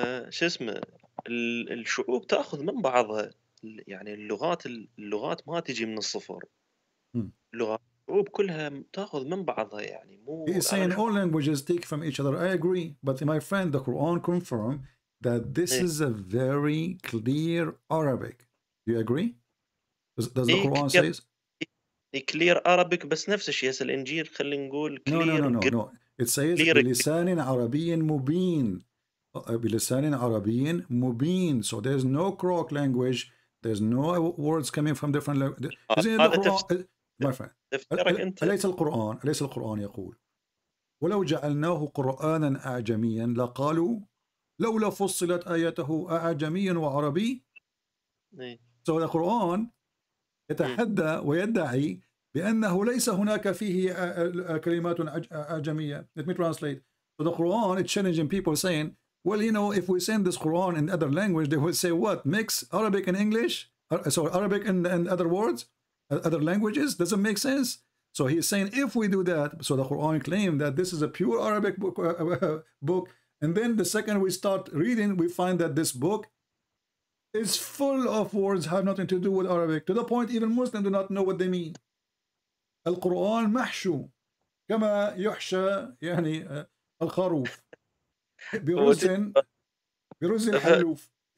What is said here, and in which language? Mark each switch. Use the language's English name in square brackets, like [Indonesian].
[Arabic] شو اسمه، الشعوب تاخذ من بعضها. يعني اللغات ما تجي من الصفر. اللغات الشعوب كلها تاخذ من بعضها، يعني مو. [English] He is saying all languages take from each other. I agree, but my friend, the Quran confirms that this is a very clear Arabic. Do you agree? Does the Quran says? Clear Arabic، [Arabic] بس نفس الشيء هسه الانجيل خلينا نقول كلير. [English] No. It says [Arabic] بلسان عربي مبين. بلسان عربي مبين. [English] So there's no crock language. There's no words coming from different languages. My friend. [Arabic] أليس القرآن يقول: ولو جعلناه قرآنا أعجميا لقالوا لولا فصلت آياته أعجمي وعربي. [English] So the Quran [Arabic] يتحدى ويدعي بأنه ليس هناك فيه كلمات أعجمية. [English] Let me translate. So the Quran is challenging people saying, well, you know, if we send this Quran in other language, they will say what? Mix Arabic and English? So Arabic and other words? Other languages? Doesn't make sense. So he's saying if we do that, so the Quran claimed that this is a pure Arabic book. And then the second we start reading, we find that this book is full of words have nothing to do with Arabic, to the point even Muslims do not know what they mean. [Arabic] القرآن محشو كما يحشى يعني الخروف برز الحلوف.